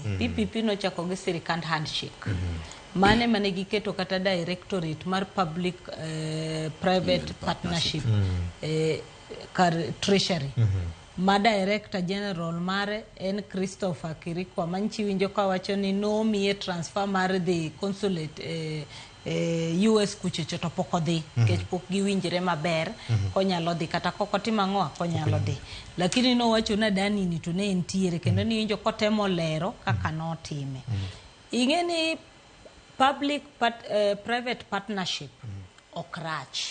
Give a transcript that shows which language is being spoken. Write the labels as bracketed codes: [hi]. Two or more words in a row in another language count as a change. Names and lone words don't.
[luo] PPP no chako gi sirikand handshake. Mane giketo kata directorate mar [en] public private partnership [luo] kar treasury. Ma director general mare en Christopher Kirikwa manchi winjo ka wacho ni no miye transfer mar [en] the consulate [luo] US kuchocho to pok odhi kech pok giwinjre maber konyalo dhi kata kokotimo ang'o konyalo dhi, lakini no wacho na Adani ni to ne entiere kendo ni winjo kotemo lero kaka notime. Ingeni [en] public private partnership [luo] ok rach.